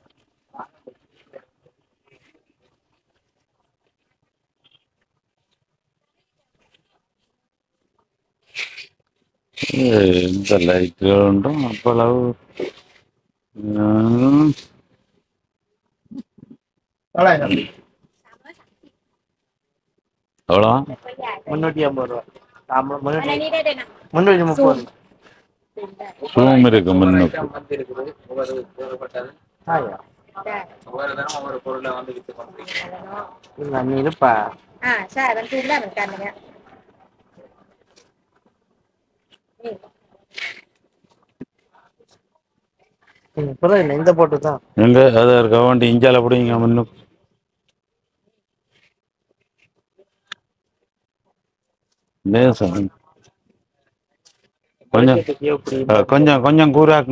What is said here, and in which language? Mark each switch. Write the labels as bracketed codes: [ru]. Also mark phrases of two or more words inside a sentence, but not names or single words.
[ta] இந்த லைட்டுகள் உண்டும் அப்பளவு எவ்வளோ 350 ரூபா. 330. சூம் இருக்கு முன்னுக்கு. ஒவ்வொரு தினம் ஒவ்வொரு பொருளை வந்து வித்து கொண்டிருக்கீங்க. நீ இருப்பா. [th] ใช่มันคือได้เหมือนกันเนี่ย [ta] புரியல இந்த போட்டு தான் எங்க அதை இருக்க வேண்டி இஞ்சால பிடிங்க முன்னுக்கு. கொஞ்சம் கொஞ்சம் கூறாக்கு.